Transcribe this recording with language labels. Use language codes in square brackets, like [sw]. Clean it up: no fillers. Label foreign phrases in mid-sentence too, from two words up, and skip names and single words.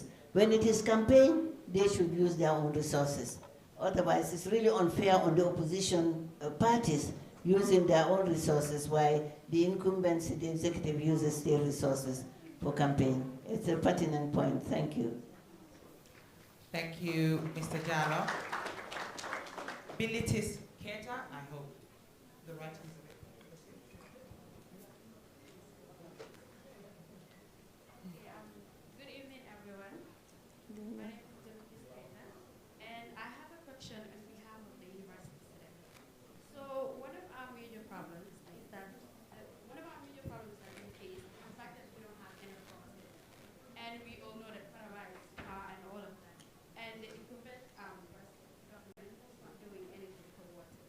[en] When it is campaign, they should use their own resources. Otherwise, it's really unfair on the opposition parties using their own resources while the incumbents, the executive, uses state resources for campaign. It's a pertinent point. Thank you. Thank you, Mr. Jallow. Bilitis Keta, I hope the right is Good evening, everyone. My name is Bilitis Keta, and I have a question on behalf of the university students. So one of our major problems is that we face is the fact that we don't have any resources, and we all know that coronavirus and all of that, and the incumbent government is not doing anything towards it.